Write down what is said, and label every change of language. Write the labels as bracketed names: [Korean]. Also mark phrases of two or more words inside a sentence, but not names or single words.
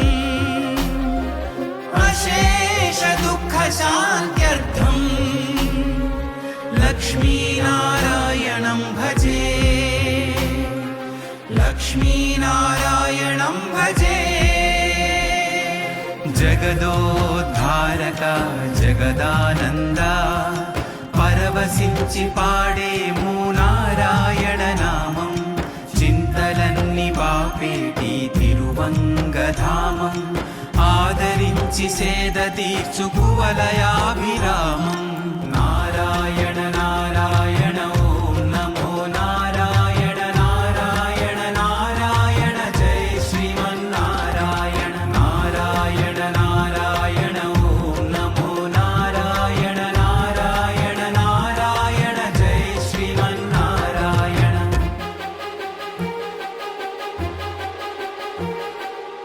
[Sanskrit] अशेष दुःख शान्त्यर्थम् लक्ष्मीनारायणं भजे लक्ष्मीनारायणं भजे जगदोद्धारका जगदानन्दा [Telugu] పరవశించి పాడెము నారాయణ నామం చింతలన్ని బాపేటి తిరువంగధామం ఆదరించి సేద తీర్చు కువలయాభిరామం [Sanskrit] నారాయణ నారాయణ ఓం నమో నారాయణ నారాయణ నారాయణ జై శ్రీమన్నారాయణ నారాయణ నారాయణ ఓం నమో నారాయణ నారాయణ నారాయణ జై శ్రీమన్నారాయణ